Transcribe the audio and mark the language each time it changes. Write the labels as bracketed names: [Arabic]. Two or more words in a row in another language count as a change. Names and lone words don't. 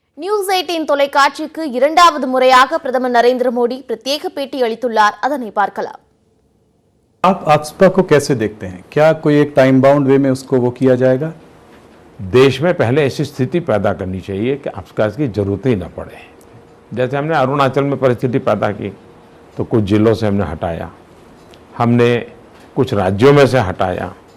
[Tamil] நியூஸ் 18 தொலைக்காட்சிக்கு இரண்டாவது முறையாக பிரதமர் நரேந்திர மோடி பிரத்யேக பேட்டி அளித்துள்ளார். அதனை பார்க்கலாம். [Hindi] आप AFSPA को कैसे देखते हैं? क्या कोई एक [English] time bound way [Hindi] में उसको वो किया जाएगा? देश में पहले ऐसी स्थिति पैदा करनी चाहिए कि AFSPA की जरूरत ही न पड़े। जैसे हमने अरुणाचल में परिस्थिति पैदा की तो कुछ जिलों से हमने हटाया, हमने कुछ राज्यों में से हटाया।